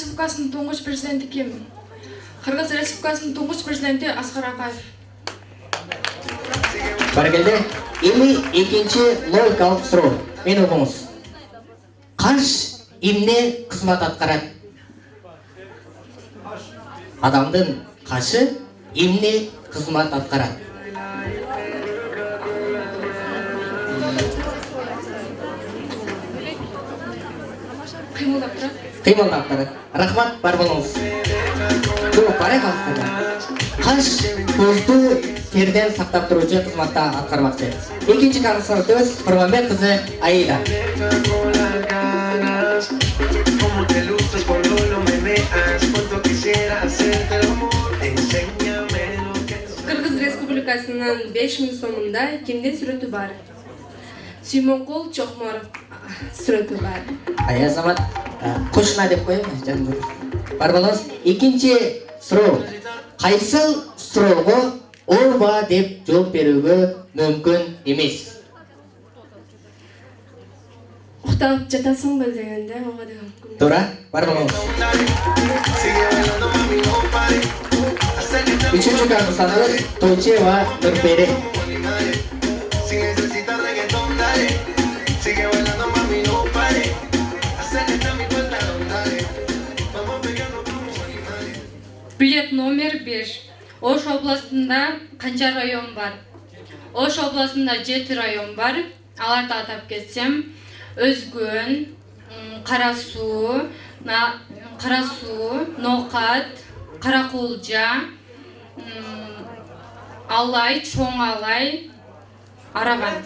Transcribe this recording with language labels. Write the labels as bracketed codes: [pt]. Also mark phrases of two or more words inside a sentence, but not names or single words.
[kk] Республикасының тұңғыш президенті кім? Қырғыз Республикасының тұңғыш президенті Асқар Акаев. Бәрекелді. [ky] Эми экинчи логикалык суроо. Мени угуңуз. Каш эмне кызмат аткарат? Адамдын кашы эмне кызмат аткарат? [kk] Қимылдап тұрады. [ky] Кыймылдап турат. Рахмат, бар болуңуз. Жооп бар халыкта. Каш көздү терден сактап туруучу кызматта аткармакчы. Экинчи консультант Курманбек кызы Аида. [es] Como te luces cuando lo meneas, cuánto quisiera hacerte el amor, enséñame lo que es. [ky] Кыргыз Республикасынын 5000 сомунда кимдин сүрөтү бар? Сүймөнкул Чокморов сүрөтү бар. Азамат кошуна деп коеюн жанды. Бар болуңуз. Экинчи суроо. Кайсыл суроого ооба деп жооп берүүгө мүмкүн эмес? Уктап жатасыңбы дегенде ооба деген мүмкүн. Туура, бар болуңуз. [es] Sigue bailando mami, no pare. Acércate [ky] Үчүнчү консультант Тойчева Нурпери. [es] si necesitas reggaetón, dale. Sigue bailando mami, no pare. Acércate a mi pantalón, dale. Vamos pegando como animales. [ky] Билет номер 5. Ош областында канча район бар? Ош областында 7 район бар. Аларды атап кетсем, Өзгөн, Карасуу, Нокат, Каракулжа, Алай, Чоң Алай, Араган.